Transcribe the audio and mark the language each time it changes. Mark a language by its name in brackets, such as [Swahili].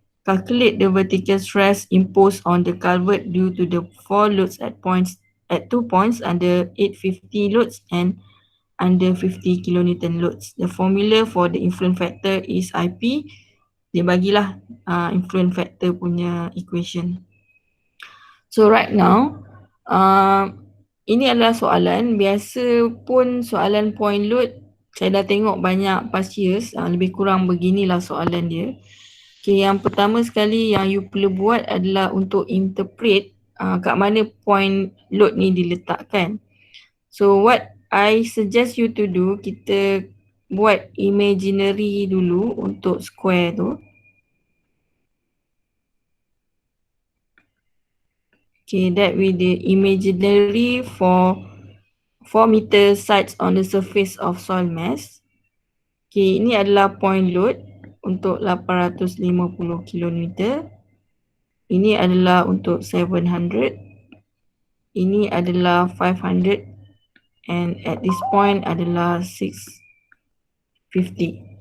[English] Calculate the vertical stress imposed on the culvert due to the 4 loads at 2 points under 850 loads and under 50 kilonewton loads. The formula for the influence factor is IP. [Malay] Dia bagilah influence factor punya equation. [English] So right now, [Malay] ini adalah soalan. Biasa pun soalan point load, saya dah tengok banyak past years, lebih kurang beginilah soalan dia. Okay, yang pertama sekali yang you perlu buat adalah untuk interpret kat mana point load ni diletakkan. [English] So what I suggest you to do, [Malay] kita buat imaginary dulu untuk square tu. [English] Okay, that with the imaginary for 4 meter sides on the surface of soil mass. [Malay] Okay, ini adalah point load untuk 850 km. Ini adalah untuk 700. Ini adalah 500 [English] and at this point [Malay] adalah 650.